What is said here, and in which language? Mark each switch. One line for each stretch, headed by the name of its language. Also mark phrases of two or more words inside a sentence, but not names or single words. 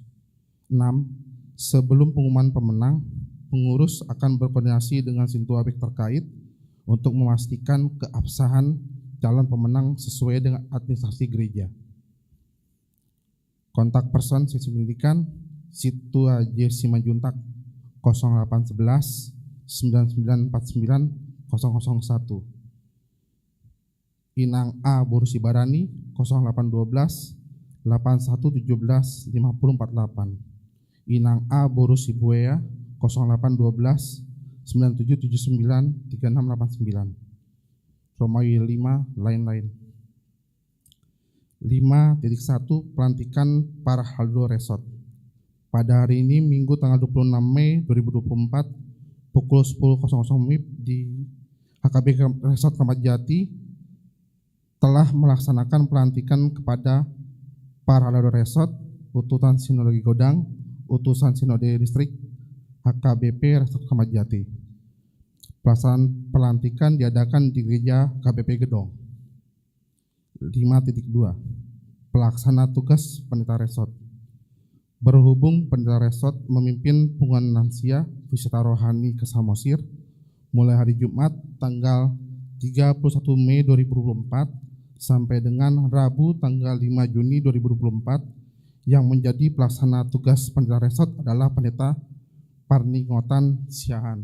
Indonesian: 6. Sebelum pengumuman pemenang, pengurus akan berkoordinasi dengan Sintua WIK terkait untuk memastikan keabsahan calon pemenang sesuai dengan administrasi gereja. Kontak person seksi pendidikan Situa J. Simanjuntak 0811 9949 001. Inang A. Borusibarani 0812 8117 5048. Inang A. Borusibuea 0812 9779 3689. Romawi 5 lain-lain. 5.1 Pelantikan para Haldo Resort. Pada hari ini Minggu tanggal 26 Mei 2024 pukul 10.00 WIB di HKBP Resort Kramat Jati telah melaksanakan pelantikan kepada para Haldo Resort, utusan Sinode Godang, utusan Sinode Distrik HKBP Resort Kramat Jati. Pelaksanaan pelantikan diadakan di Gereja KBP Gedong. 5.2 Pelaksana tugas Pendeta Resort. Berhubung Pendeta Resort memimpin pengumuman lansia wisata rohani ke Samosir mulai hari Jumat tanggal 31 Mei 2024 sampai dengan Rabu tanggal 5 Juni 2024, yang menjadi pelaksana tugas Pendeta Resort adalah Pendeta Parningotan Siahan.